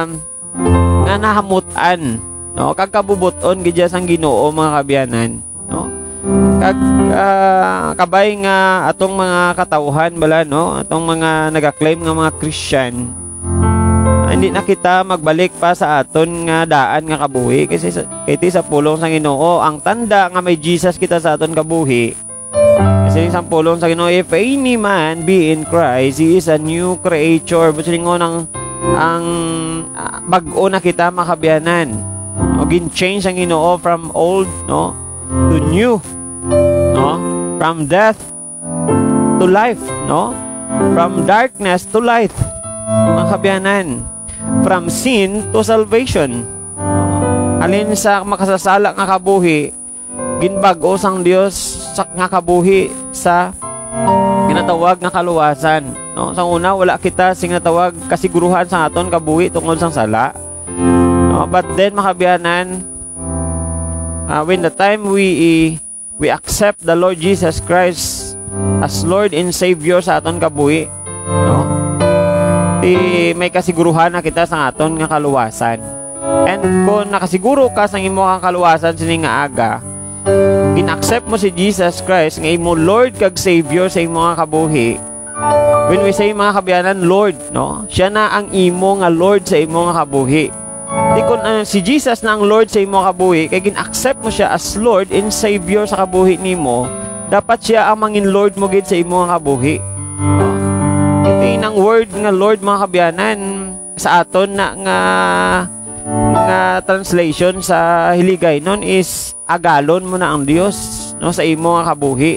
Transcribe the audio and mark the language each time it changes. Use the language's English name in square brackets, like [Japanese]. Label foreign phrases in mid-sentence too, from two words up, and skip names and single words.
[Hiligaynon] nahamutan, kag kabubuton gid sang Ginoo, mga kabyanan, kag kabay nga atong mga katawhan bala, atong mga nagaklaim nga mga Christian, hindi na kita magbalik pa sa aton nga daan nga kabuhi kasi sa pulong sang Ginoo ang tanda nga may Jesus kita sa aton kabuhi. Kasi sa pulong sa Ginoo, [English] if any man be in Christ, he is a new creature. [Hiligaynon] Busilingon ang bag-o na kita, makabyanan. Gin-change ang Ginoo [English] from old to new, from death to life, from darkness to light, makabyanan, from sin to salvation. [Hiligaynon] Alin sa makasasala nga kabuhi, ginbag-o sang Dios sa nga kabuhi sa ginatawag nga kaluwasan. Sa una, wala kita sing natawag kasiguruhan sa aton kabuhi tungod sang sala. [English] But then, makabyanan, when the time we accept the Lord Jesus Christ as Lord and Savior [Hiligaynon] sa aton kabuhi, may kasiguruhan na kita sa aton nga kaluwasan. And kung nakasiguro ka sa imo nga kaluwasan sining nga aga, in-accept mo si Jesus Christ nga imo Lord kag Savior sa imo nga kabuhi. [English] When we say, [Hiligaynon] mga kabyanan, Lord, siya na ang imo nga Lord sa imo nga kabuhi. Di kung si Jesus na ang Lord sa imo nga kabuhi, kay gin-accept mo siya [English] as Lord and Savior [Hiligaynon] sa kabuhi nimo, dapat siya ang mangin Lord mo gid sa imo nga kabuhi. Ito ang word nga Lord, mga kabyanan, sa aton na nga translation sa hiligay nun is agalon mo na ang Dios sa imo nga kabuhi.